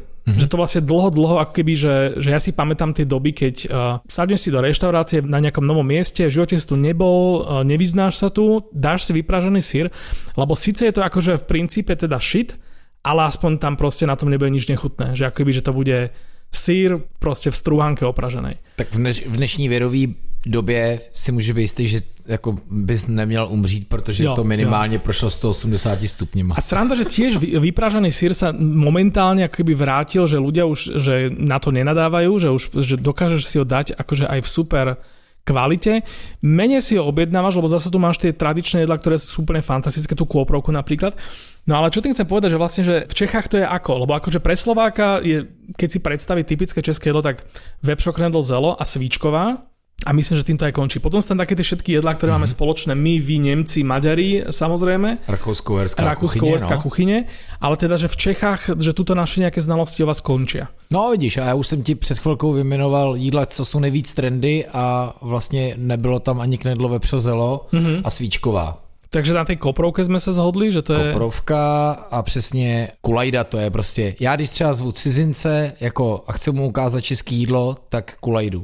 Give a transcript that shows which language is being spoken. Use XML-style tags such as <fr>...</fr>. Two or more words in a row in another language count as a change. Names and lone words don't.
<sk>Že to vlastne dlho, ako keby, že ja si pamätám tie doby, keď sadneš si do reštaurácie na nejakom novom mieste, v živote si tu nebol, nevyznáš sa tu, dáš si vypražený syr, lebo síce je to akože v princípe teda shit, ale aspoň tam proste na tom nebude nič nechutné. Že ako keby, že to bude syr proste v strúhanke opraženej.</sk> <cs>Tak v dnešní věrový době si může být jistý, že jako bys neměl umřít, protože to minimálně prošlo 180 stupňmi.</cs> <sk>A sranda, že tiež vypražený syr sa momentálne ako keby vrátil, že ľudia už že na to nenadávajú, že dokážeš si ho dať akože aj v super kvalite. Menej si ho objednávaš, lebo zase tu máš tie tradičné jedlá, ktoré sú úplne fantastické, tú kôprovku napríklad. No ale čo tým chcem povedať, že vlastne, že v Čechách to je ako? Lebo akože pre Slováka je, keď si predstaví typické české jedlo, tak vepšoknedl, zelo a svíčková. A myslím, že týmto aj končí. Potom sú tam také tie všetky jedlá, ktoré máme spoločné my, vy, Nemci, Maďari, samozrejme. Rakúsko-uherská kuchyně. Ale teda, že v Čechách, že tuto naše nejaké znalosti o vás končia.</sk> <cs>No vidíš, a já už jsem ti před chvilkou vyjmenoval jídla, co jsou nejvíc trendy a vlastně nebylo tam ani knedlo, vepřo, zelo a svíčková. Takže</cs> <sk>na tej koprovke</sk> <cs>jsme se zhodli, že to je... Koprovka a přesně kulajda, to je prostě... Já když třeba zvu cizince jako a chci mu ukázat české jídlo, tak kulajdu.</cs>